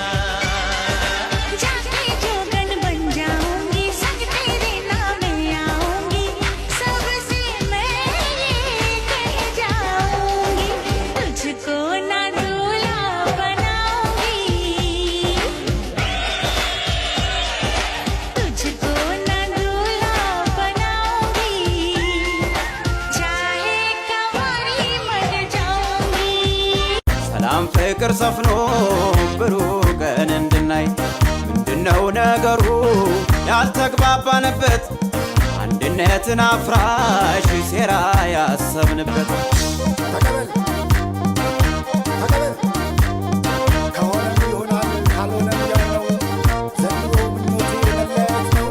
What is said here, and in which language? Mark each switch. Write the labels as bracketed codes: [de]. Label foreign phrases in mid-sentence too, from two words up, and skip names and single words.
[hi] जाके जोगन बन जाऊंगी संग तेरे नाम आऊंगी सबसे मैं ये कह जाऊंगी तुझको ना दूल्हा बनाऊंगी तुझको ना दूल्हा बनाऊंगी चाहे कंवारी मर जाऊंगी [am] ሰላም ፍቅር ሰፍኖ ብሩህ ቀን እንድናይ ምንድነው ነገሩ ያልተግባባንበት አንድነትን አፍራሽ ሴራ ያሰብንበት ተቀበል ከሆነም ይሆናል ካልሆነም ያለው ዘንድሮ ምኞቴ መለያየት ነው